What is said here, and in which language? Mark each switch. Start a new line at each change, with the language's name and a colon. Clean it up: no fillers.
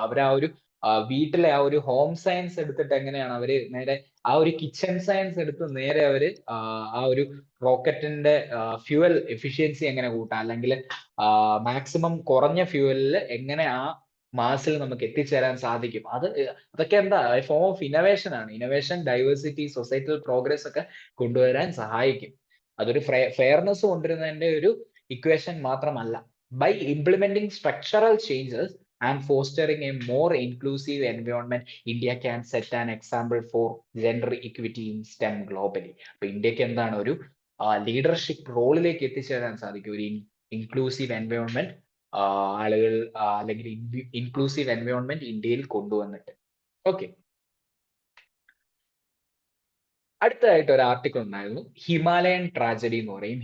Malayalam: അവർ ആ ഒരു വീട്ടിലെ ആ ഒരു ഹോം സയൻസ് എടുത്തിട്ട് എങ്ങനെയാണ് അവര് നേരെ ആ ഒരു കിച്ചൺ സയൻസ് എടുത്ത് നേരെ അവര് ആ ഒരു റോക്കറ്റിന്റെ ഫ്യൂവൽ എഫിഷ്യൻസി എങ്ങനെ കൂട്ടാം, അല്ലെങ്കിൽ മാക്സിമം കുറഞ്ഞ ഫ്യൂവലിൽ എങ്ങനെ ആ മാസിൽ നമുക്ക് എത്തിച്ചേരാൻ സാധിക്കും. അതൊക്കെ എന്താ ഫോം ഓഫ് ഇന്നോവേഷൻ ആണ്. ഇന്നോവേഷൻ, ഡൈവേഴ്സിറ്റി, സൊസൈറ്റൽ പ്രോഗ്രസ് ഒക്കെ കൊണ്ടുവരാൻ സഹായിക്കും. അതൊരു ഫെയർനെസ് കൊണ്ടുവരുന്നതിന്റെ ഒരു ഇക്വേഷൻ മാത്രമല്ല.
English: By implementing structural changes and fostering a more inclusive environment, India can set an example for gender equity in STEM globally.
Malayalam: അപ്പൊ ഇന്ത്യക്ക് എന്താണ് ഒരു ലീഡർഷിപ്പ് റോളിലേക്ക് എത്തിച്ചേരാൻ സാധിക്കും ഒരു ഇൻക്ലൂസീവ് എൻവയോൺമെന്റ് ആളുകൾ അല്ലെങ്കിൽ ഇൻക്ലൂസീവ് എൻവയോൺമെന്റ് ഇന്ത്യയിൽ കൊണ്ടുവന്നിട്ട്. ഓക്കെ, അടുത്തതായിട്ട് ഒരു ആർട്ടിക്കിൾ ഉണ്ടായിരുന്നു, ഹിമാലയൻ ട്രാജഡി എന്ന് പറയും.